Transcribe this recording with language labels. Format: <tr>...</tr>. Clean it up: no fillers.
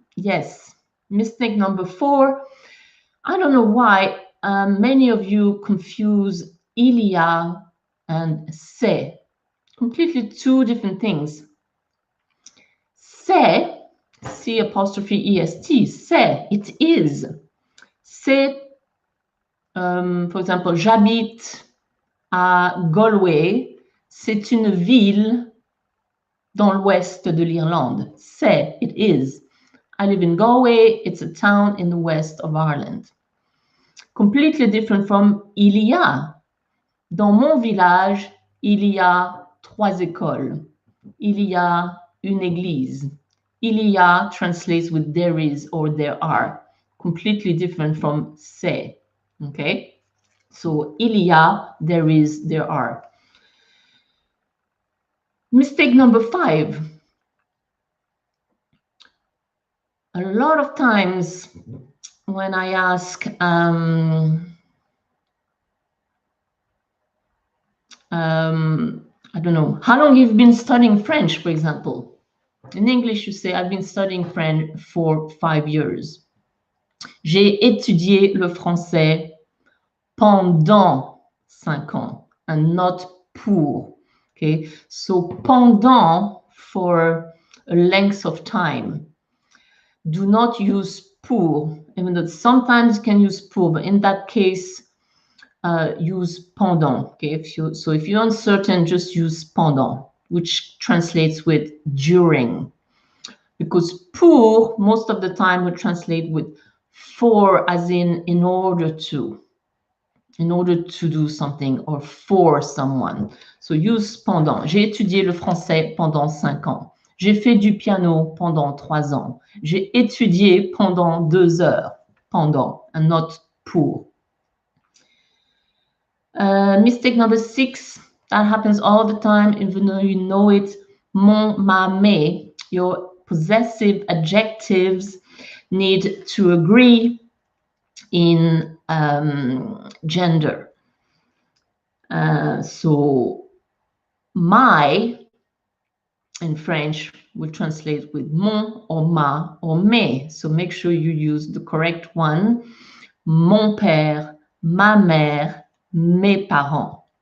<en>Yes, mistake number 4. I don't know why many of you confuse Ilia and c'est. Completely 2 different things. C'est, C apostrophe EST, c'est, it is.</en> <fr>C'est,</fr> <en>for example,</en> <fr>j'habite à Galway. C'est une ville dans l'ouest de l'Irlande. C'est,</fr> <en>it is. I live in Galway. It's a town in the west of Ireland. Completely different from il y a.</en> <fr>Dans mon village, il y a 3 écoles. Il y a une église.</fr> <en>Il y a translates with there is or there are. Completely different from c'est. Okay? So, il y a, there is, there are. Mistake number 5. A lot of times when I ask, I don't know, how long you've been studying French, for example. In English, you say, I've been studying French for 5 years.</en> <fr>J'ai étudié le français pendant 5 ans,</fr> <en>and not</en> <fr>pour.</fr> <en>Okay, so pendant for a length of time. Do not use pour, even though sometimes you can use pour, but in that case, use pendant. Okay, if you're uncertain, just use pendant, which translates with during. Because pour, most of the time, would translate with for, as in order to do something or for someone. So use pendant.</en> <fr>J'ai étudié le français pendant 5 ans. J'ai fait du piano pendant 3 ans. J'ai étudié pendant 2 heures.</fr> <en>Pendant, and not pour. Mistake number 6. That happens all the time, even though you know it. Mon, ma, mes. Your possessive adjectives need to agree in gender. So my in French will translate with mon or ma or mes. So make sure you use the correct one.</en> <fr>Mon père, ma mère, mes parents.</fr>